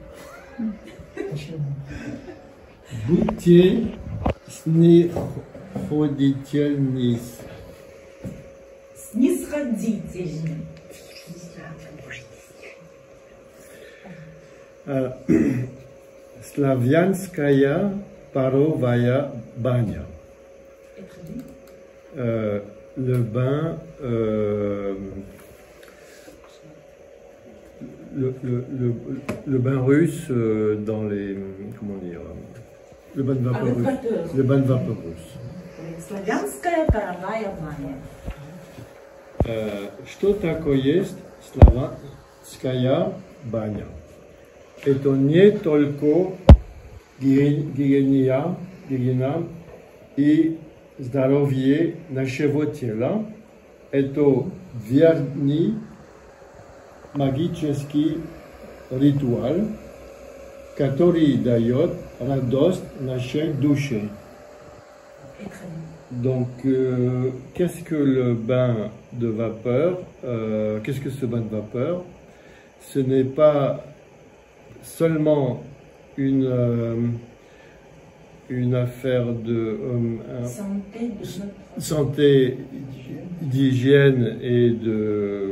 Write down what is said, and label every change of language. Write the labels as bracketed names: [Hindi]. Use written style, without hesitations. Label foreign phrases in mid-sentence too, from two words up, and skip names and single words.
[Russian] Будьте снисходительны. Снисходительны. Славянская паровая баня. [French] Le bain, le bain russe dans les, comment dire, le bain de vapeur russe. Le bain de vapeur russe. [Russian] Славянская паровая баня. Что такое есть славянская баня? Это не только гигиена и здоровье нашего тела, это верный магический ритуал, который дает радость нашей душе. [French] Donc, qu'est-ce que le bain de vapeur? Qu'est-ce que ce bain de vapeur? Ce n'est pas seulement une affaire de santé, d'hygiène et de...